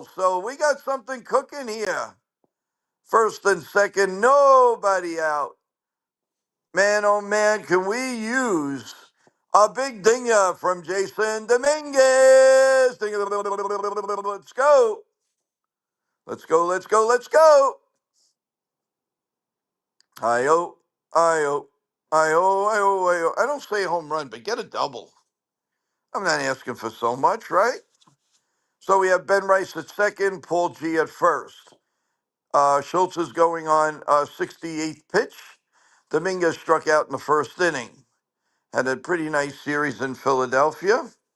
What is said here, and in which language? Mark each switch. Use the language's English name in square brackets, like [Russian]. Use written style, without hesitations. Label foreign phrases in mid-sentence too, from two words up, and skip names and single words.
[English] So we got something cooking here. First and second, nobody out. Man, oh man, can we use a big dinger from Jason Dominguez? Let's go. Let's go, let's go, let's go. I-O, I-O, I-O, I-O, I-O. I don't say home run, but get a double. I'm not asking for so much, right? So we have Ben Rice at second, Paul G at first. Schultz is going on 68th pitch. Dominguez struck out in the first inning. Had a pretty nice series in Philadelphia.